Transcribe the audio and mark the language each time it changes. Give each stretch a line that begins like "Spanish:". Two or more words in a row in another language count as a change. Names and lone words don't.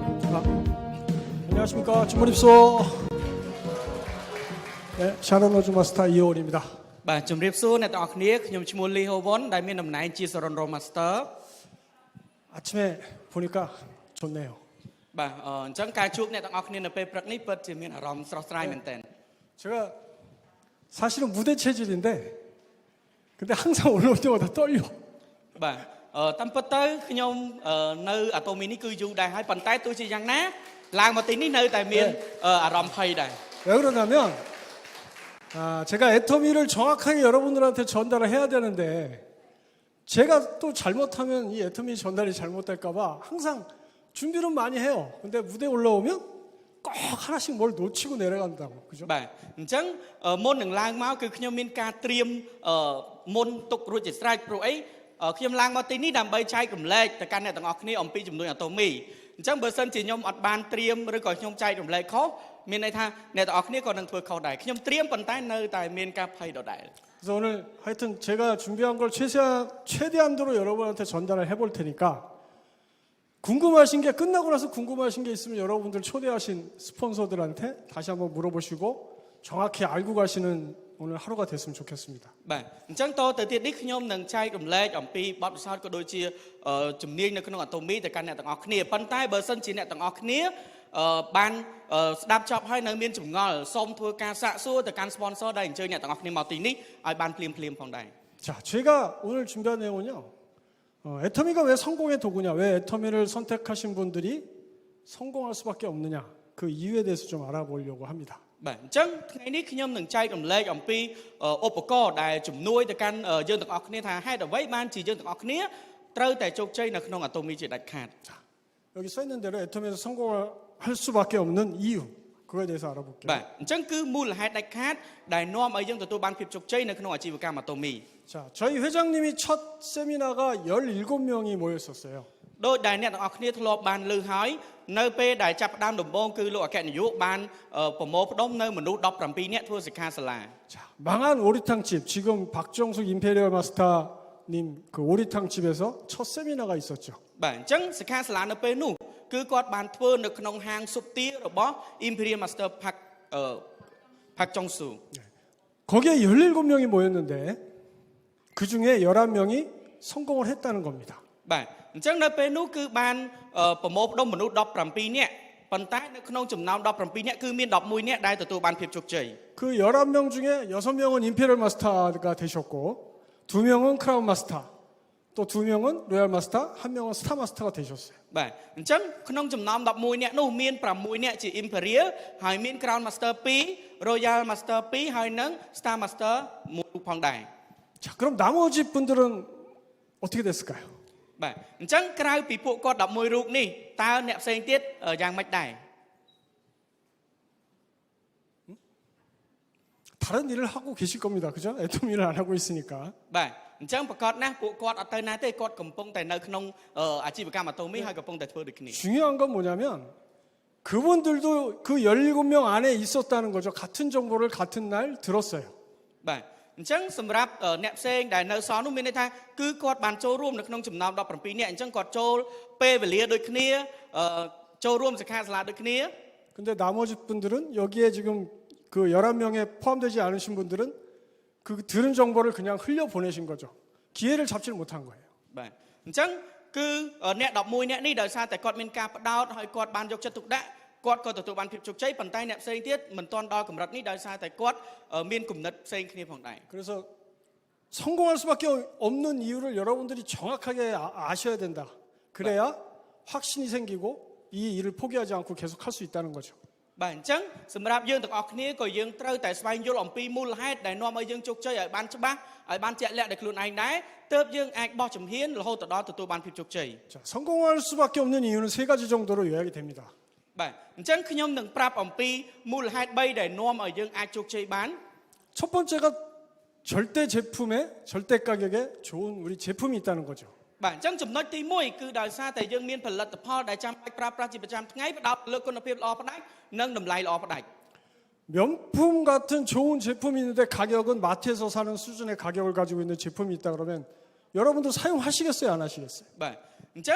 Korean: 안녕하십니까. 주문입소. 네, 샤론 로즈 마스터 이호원입니다.
Khmer: បាទជំរាបសួរអ្នកទាំងអស់គ្នាខ្ញុំឈ្មោះលីហូវ៉ុនដែលមានតំណែងជាសរនរមាស្ទ័រ
Korean: 아침에 보니까 좋네요.
Khmer: បាទអញ្ចឹងការជួបអ្នកទាំងអស់គ្នានៅពេលព្រឹកនេះពិតជាមានអារម្មណ៍ស្រស់ស្រាយមែនទែន
Korean: 제가 사실은 무대 체질인데 근데 항상 올라올 때마다 떨려.
Khmer: បាទតាមពិតទៅខ្ញុំនៅអាតូមីនេះគឺយូរដែរហើយប៉ុន្តែទោះជាយ៉ាងណាឡើងមកទីនេះនៅតែមានអារម្មណ៍ភ័យដែរ
Korean: 왜 그러냐면 제가 애터미를 정확하게 여러분들한테 전달을 해야 되는데 제가 또 잘못하면 이 애터미 전달이 잘못될까봐 항상 준비는 많이 해요. 근데 무대 올라오면 꼭 하나씩 뭘 놓치고 내려간다고. 그죠?
Khmer: បាទអញ្ចឹងមុននឹងឡើងមកគឺខ្ញុំមានការត្រៀមមុនទុករួចជាស្រេចព្រោះអីខ្ញុំឡើងមកទីនេះដើម្បីចែករំលែកទៅកាន់អ្នកទាំងអស់គ្នាអំពីជំនួយអាតូមីអញ្ចឹងបើសិនជាខ្ញុំអត់បានត្រៀមឬក៏ខ្ញុំចែករំលែកខុសមានន័យថាអ្នកទាំងអស់គ្នាក៏នឹងធ្វើខុសដែរខ្ញុំត្រៀមប៉ុន្តែនៅតែមានការភ័យដដែល
Korean: 그래서 오늘 하여튼 제가 준비한 걸 최대한도로 여러분한테 전달을 해볼 테니까 궁금하신 게 끝나고 나서 궁금하신 게 있으면 여러분들 초대하신 스폰서들한테 다시 한번 물어보시고 정확히 알고 가시는 오늘 하루가 됐으면 좋겠습니다.
Khmer: បាទអញ្ចឹងតទៅទៀតនេះខ្ញុំនឹងចែករំលែកអំពីបទពិសោធន៍ក៏ដូចជាជំនាញនៅក្នុងអាតូមីទៅកាន់អ្នកទាំងអស់គ្នាប៉ុន្តែបើសិនជាអ្នកទាំងអស់គ្នាបានស្ដាប់ចប់ហើយនៅមានចម្ងល់សូមធ្វើការសាកសួរទៅកាន់ sponsor ដែលអញ្ជើញអ្នកទាំងអស់គ្នាមកទីនេះឲ្យបានភ្លាមផងដែរ
Korean: 자, 제가 오늘 준비한 내용은요. 애터미가 왜 성공의 도구냐, 왜 애터미를 선택하신 분들이 성공할 수밖에 없느냐, 그 이유에 대해서 좀 알아보려고 합니다.
Khmer: បាទអញ្ចឹងថ្ងៃនេះខ្ញុំនឹងចែករំលែកអំពីឧបករណ៍ដែលជំនួយទៅកាន់យើងទាំងអស់គ្នាថាហេតុអ្វីបានជាយើងទាំងអស់គ្នាត្រូវតែជោគជ័យនៅក្នុងអាតូមីជាដាច់ខាត
Korean: 여기 써 있는 대로 애터미에서 성공을 할 수밖에 없는 이유, 그거에 대해서 알아볼게요.
Khmer: បាទអញ្ចឹងគឺមូលហេតុដាច់ខាតដែលនាំឲ្យយើងទទួលបានភាពជោគជ័យនៅក្នុងអាជីវកម្មអាតូមី
Korean: 자, 저희 회장님이 첫 세미나가 17명이 모였었어요.
Khmer: ដោយដែលអ្នកទាំងអស់គ្នាធ្លាប់បានលើហើយនៅពេលដែលចាប់ផ្ដើមដំបូងគឺលោកអគ្គនាយកបានប្រមូលផ្ដុំនៅមនុស្ស17នាក់ធ្វើសិក្ខាសាលា
Korean: 자, 망한 오리탕집, 지금 박정숙 임페리얼 마스터님 그 오리탕집에서 첫 세미나가 있었죠.
Khmer: បាទអញ្ចឹងសិក្ខាសាលានៅពេលនោះគឺគាត់បានធ្វើនៅក្នុងហាងស៊ុបទារបស់ Imperial Master Pak Jong-su.
Korean: 거기에 17명이 모였는데 그 중에 11명이 성공을 했다는 겁니다.
Khmer: បាទអញ្ចឹងនៅពេលនោះគឺបានប្រមូលផ្ដុំមនុស្ស17នាក់ប៉ុន្តែនៅក្នុងចំណោម17នាក់គឺមាន11នាក់ដែលទទួលបានភាពជោគជ័យ
Korean: 그 11명 중에 6명은 임페리얼 마스터가 되셨고 2명은 크라운 마스터, 또 2명은 로얄 마스터, 1명은 스타 마스터가 되셨어요.
Khmer: បាទអញ្ចឹងក្នុងចំណោម11នាក់នោះមាន6នាក់ជា Imperial ហើយមាន Crown Master 2, Royal Master 2 ហើយនិង Star Master 1ផងដែរ
Korean: 자, 그럼 나머지 분들은 어떻게 됐을까요?
Khmer: បាទអញ្ចឹងក្រៅពីពួកគាត់11រូបនេះតើអ្នកផ្សេងទៀតយ៉ាងម៉េចដែរ
Korean: 다른 일을 하고 계실 겁니다. 그죠? 애터미를 안 하고 있으니까.
Khmer: បាទអញ្ចឹងប្រកាសណាស់ពួកគាត់អត់ទៅណាទេគាត់កំពុងតែនៅក្នុងអាជីវកម្មអាតូមីហើយកំពុងតែធ្វើដូចគ្នា
Korean: 중요한 건 뭐냐면 그분들도 그 17명 안에 있었다는 거죠. 같은 정보를 같은 날 들었어요.
Khmer: បាទអញ្ចឹងសម្រាប់អ្នកផ្សេងដែលនៅសល់នោះមានន័យថាគឺគាត់បានចូលរួមនៅក្នុងចំណោម17នាក់អញ្ចឹងគាត់ចូលពេលវេលាដូចគ្នាចូលរួមសិក្ខាសាលាដូចគ្នា
Korean: 근데 나머지 분들은 여기에 지금 그 11명에 포함되지 않으신 분들은 그 들은 정보를 그냥 흘려 보내신 거죠. 기회를 잡지를 못한 거예요.
Khmer: បាទអញ្ចឹងគឺអ្នក11នាក់នេះដោយសារតែគាត់មានការផ្ដោតហើយគាត់បានយកចិត្តទុកដាក់គាត់ក៏ទទួលបានភាពជោគជ័យប៉ុន្តែអ្នកផ្សេងទៀតមិនទាន់ដល់កម្រិតនេះដោយសារតែគាត់មានគំនិតផ្សេងគ្នាផងដែរ
Korean: 그래서 성공할 수밖에 없는 이유를 여러분들이 정확하게 아셔야 된다. 그래야 확신이 생기고 이 일을 포기하지 않고 계속 할 수 있다는 거죠.
Khmer: បាទអញ្ចឹងសម្រាប់យើងទាំងអស់គ្នាក៏យើងត្រូវតែស្វែងយល់អំពីមូលហេតុដែលនាំឲ្យយើងជោគជ័យឲ្យបានច្បាស់ឲ្យបានជាក់លាក់ដោយខ្លួនឯងដែរទើបយើងអាចបោះជំហានរហូតដល់ទទួលបានភាពជោគជ័យ
Korean: 자, 성공할 수밖에 없는 이유는 3가지 정도로 요약이 됩니다.
Khmer: បាទអញ្ចឹងខ្ញុំនឹងប្រាប់អំពីមូលហេតុ3ដែលនាំឲ្យយើងអាចជោគជ័យបាន
Korean: 첫 번째가 절대 제품에 절대 가격에 좋은 우리 제품이 있다는 거죠.
Khmer: បាទអញ្ចឹងចំណុចទី1គឺដោយសារតែយើងមានផលិតផលដែលចាំបាច់ប្រើប្រាស់ជាប្រចាំថ្ងៃផ្ដោតលើគុណភាពល្អផ្ដាច់និងតម្លៃល្អផ្ដាច់
Korean: 명품 같은 좋은 제품이 있는데 가격은 마트에서 사는 수준의 가격을 가지고 있는 제품이 있다 그러면 여러분들 사용하시겠어요, 안 하시겠어요?